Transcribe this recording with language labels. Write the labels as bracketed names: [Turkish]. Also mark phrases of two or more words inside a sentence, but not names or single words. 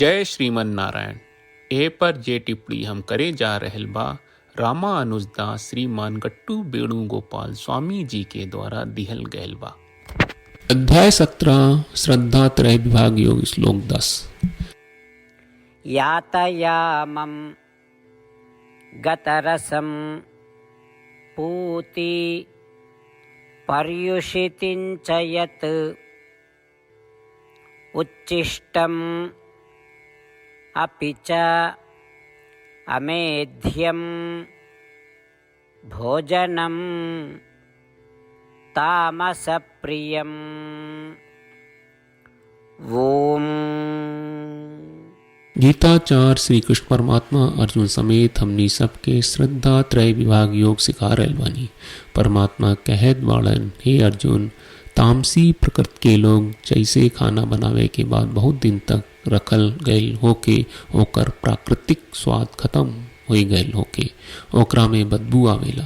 [Bhojpuri] जय श्रीमन नारायण। ए पर जे टिप्पणी हम करे जा रहल बा रामा अनुजदास श्रीमान गट्टू वेणुगोपाल स्वामी जी के द्वारा दिहल गयल बा। अध्याय 17 श्रद्धा त्रय विभाग योग श्लोक 10। [Sanskrit] यातयामं गतरसं पूति पर्युषितिं च यत् उच्छिष्टम् अपि च अमेध्यं भोजनं तामसप्रियम्। ओम। [Bhojpuri] गीताचार्य श्री कृष्ण परमात्मा अर्जुन समेत हमनी सबके श्रद्धा त्रय विभाग योग सिखा रहल बानी। परमात्मा कहत बाड़न, हे अर्जुन, तामसी प्रकृति के लोग जैसे खाना बनावे के बाद बहुत दिन तक रखल गयल होके ओकर प्राकृतिक स्वाद खत्म हो गयल होके ओकरा में बदबू आवेला।